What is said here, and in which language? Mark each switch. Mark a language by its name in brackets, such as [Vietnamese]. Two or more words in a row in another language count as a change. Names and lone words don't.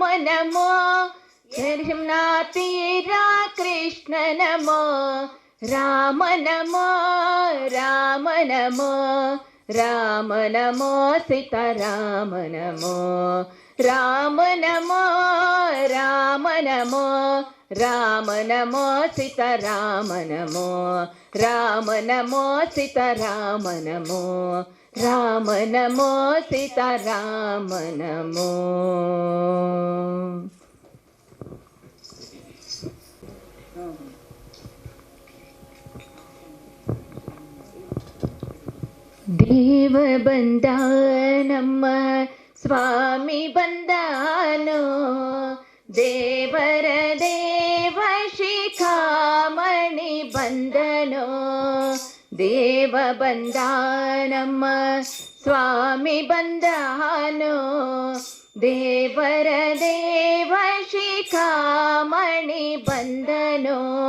[Sanskrit] नमो, यमुना तीरा कृष्ण नमो, राम नमो राम नमो राम नमो सीता राम नमो, राम नमो राम नमो राम नमो सीता राम नमो, राम नमो सीता राम नमो, राम नमो सीता राम नमो। [Kannada] ದೇವ ಬಂದ ನಮ್ಮ ಸ್ವಾಮಿ ಬಂದಾನೋ, ದೇವರ ದೇವ ಶಿಖಾಮಣಿ ಬಂದನೋ, ದೇವ ಬಂದ ನಮ್ಮ ಸ್ವಾಮಿ ಬಂದನು ದೇವರ ದೇವ ಶಿಖಾಮಣಿ ಬಂದನು